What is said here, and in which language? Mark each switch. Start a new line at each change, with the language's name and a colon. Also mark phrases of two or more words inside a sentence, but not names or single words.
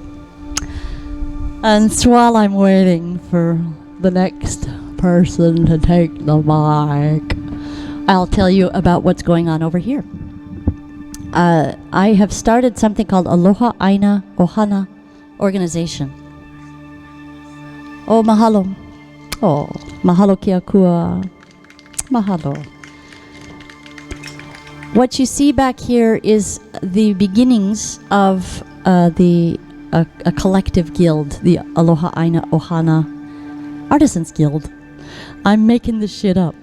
English: And so while I'm waiting for the next person to take the mic, I'll tell you about what's going on over here. I have started something called Aloha Aina Ohana organization.
Hawaiian: Oh, mahalo. Oh, mahalo kia kua. Mahalo.
English: What you see back here is the beginnings of a collective guild, the Aloha Aina Ohana Artisans Guild. I'm making this shit up.